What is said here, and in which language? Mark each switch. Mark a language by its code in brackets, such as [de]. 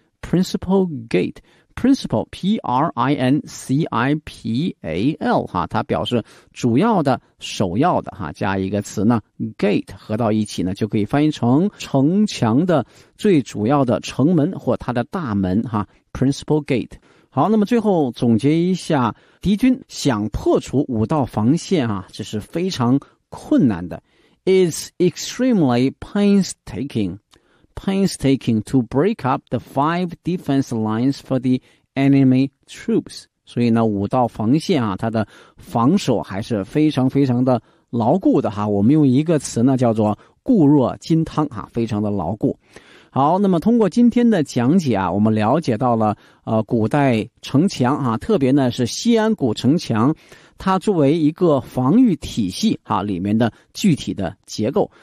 [zh] Principal Gate. Principal, P-R-I-N-C-I-P-A-L, 哈，它表示主要的、首要的，哈，加一个词呢 ,gate, 合到一起呢，就可以翻译成城墙的最主要的城门或它的大门，哈 ,principal gate。好，那么最后总结一下，敌军想破除五道防线，哈，这是非常困难的。 [en] It's extremely painstaking. Painstaking to break up the five defense lines for the enemy troops. [zh] 所以呢，五道防线啊，它的防守还是非常非常的牢固的哈。我们用一个词呢，叫做固若金汤哈，非常的牢固。好，那么通过今天的讲解啊，我们了解到了古代城墙啊，特别呢是西安古城墙，它作为一个防御体系啊里面的具体的结构。